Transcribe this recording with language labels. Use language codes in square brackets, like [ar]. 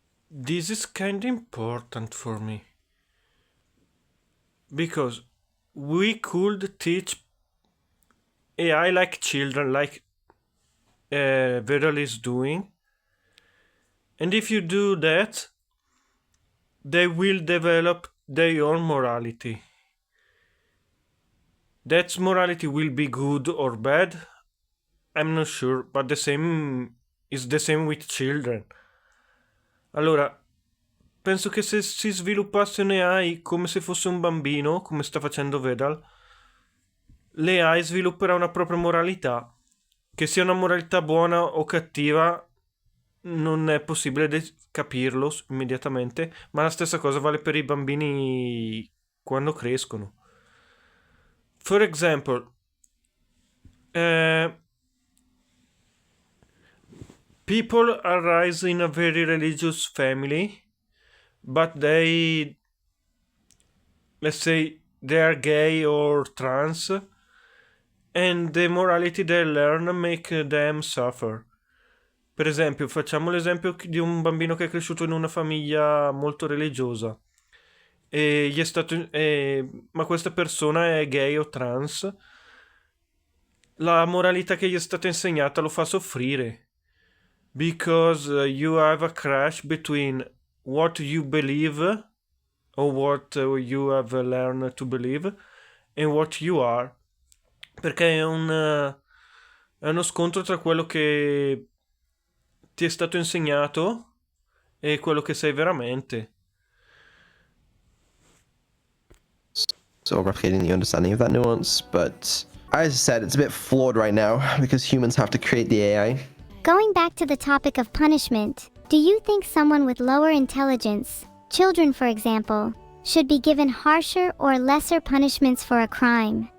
[en] This is kind of important for me because we could teach AI like children, like Vedal is doing, and if you do that, they will develop their own morality. That morality will be good or bad, I'm not sure, but the same is the same with children. [it] Allora, penso che se si sviluppasse un'AI come se fosse un bambino, come sta facendo Vedal, l'AI svilupperà una propria moralità. Che sia una moralità buona o cattiva non è possibile capirlo immediatamente, ma la stessa cosa vale per i bambini quando crescono. [en] For example, people are raised in a very religious family, but they, let's say, they are gay or trans, and the morality they learn make them suffer. [it] Per esempio, facciamo l'esempio di un bambino che è cresciuto in una famiglia molto religiosa e gli è stato, ma questa persona è gay o trans. La moralità che gli è stata insegnata lo fa soffrire. [en] Because you have a crash between what you believe or what you have learned to believe and what you are. [it] Perché è uno scontro tra quello che ti è stato insegnato e quello che sei veramente. [en] So replicating the understanding of that nuance, but as I said, it's a bit flawed right now because humans have to create the AI. Going back to the topic of punishment, do you think someone with lower intelligence, children for example, should be given harsher or lesser punishments for a crime?